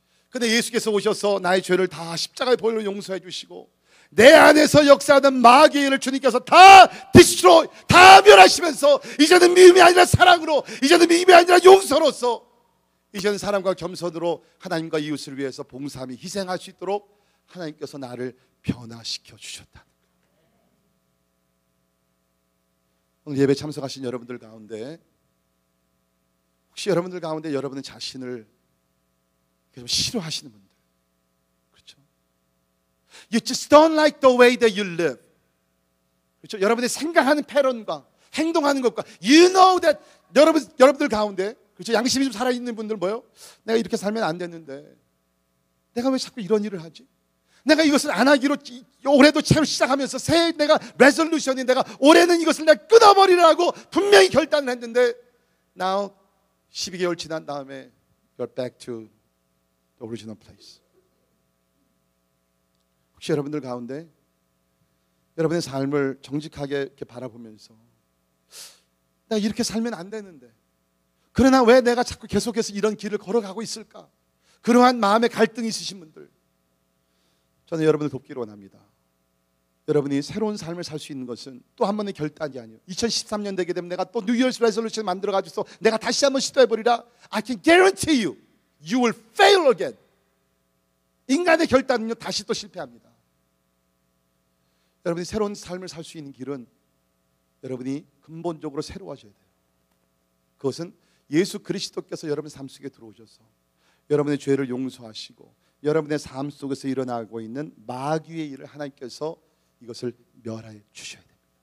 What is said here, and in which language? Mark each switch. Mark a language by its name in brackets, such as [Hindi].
[Korean] 근데 예수께서 오셔서 나의 죄를 다 십자가의 보혈로 용서해 주시고, 내 안에서 역사하는 마귀의 일을 주님께서 다 디스트로이, 다 멸하시면서, 이제는 미움이 아니라 사랑으로, 이제는 미움이 아니라 용서로서, 이제는 사랑과 겸손으로 하나님과 이웃을 위해서 봉사하며 희생할 수 있도록 하나님께서 나를 변화시켜 주셨다. 오늘 예배 참석하신 여러분들 가운데, 혹시 여러분들 가운데 여러분의 자신을 좀 싫어하시는 분들, 그렇죠? [English] You just don't like the way that you live. [Korean] 그렇죠? 여러분의 생각하는 패런과 행동하는 것과, [English] you know that, [Korean] 여러분들 가운데, 그렇죠? 양심이 좀 살아있는 분들 뭐요? 내가 이렇게 살면 안 됐는데 내가 왜 자꾸 이런 일을 하지? 내가 이것을 안 하기로 올해도 새로 시작하면서 새해 내가 레졸루션이, 내가 올해는 이것을 내가 끊어버리라고 분명히 결단을 했는데, now 12개월 지난 다음에 [English] you're back to the original place. [Korean] 혹시 여러분들 가운데 여러분의 삶을 정직하게 이렇게 바라보면서, 내가 이렇게 살면 안 되는데, 그러나 왜 내가 자꾸 계속해서 이런 길을 걸어가고 있을까? 그러한 마음의 갈등이 있으신 분들, 저는 여러분을 돕기를 원합니다. 여러분이 새로운 삶을 살 수 있는 것은 또 한 번의 결단이 아니에요. 2013년 되게 되면 내가 또 New Year's Resolution 만들어가지고 내가 다시 한번 시도해버리라. [English] I can guarantee you, you will fail again. [Korean] 인간의 결단은요, 다시 또 실패합니다. 여러분이 새로운 삶을 살 수 있는 길은 여러분이 근본적으로 새로워져야 돼요. 그것은 예수 그리스도께서 여러분 삶 속에 들어오셔서 여러분의 죄를 용서하시고 여러분의 삶 속에서 일어나고 있는 마귀의 일을 하나님께서 이것을 멸하여 주셔야 됩니다.